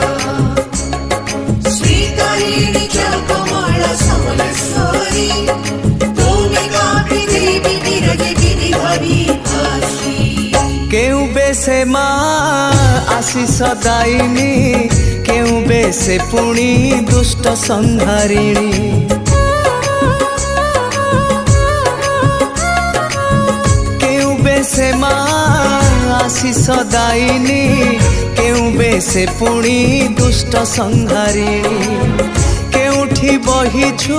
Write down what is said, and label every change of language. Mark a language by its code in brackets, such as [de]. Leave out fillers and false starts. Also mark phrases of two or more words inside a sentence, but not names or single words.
[sa] श्रीतारिणी च कमल समलेश्वरी त्वमेकापि देवी विरजे विविधानि भासि। [or] କେଉଁ ବେଶେ ମା ଆଶିଷ ଦାୟିନୀ କେଉଁ ବେଶେ ପୁଣି ଦୁଷ୍ଟ ସଂହାରିଣୀ ସେ ଆଶିଷ ଦାୟିନୀ କେଉଁ ବେଶେ ପୁଣି ଦୁଷ୍ଟ ସଂହାରିଣୀ କେଉଁଠି ବହିଛୁ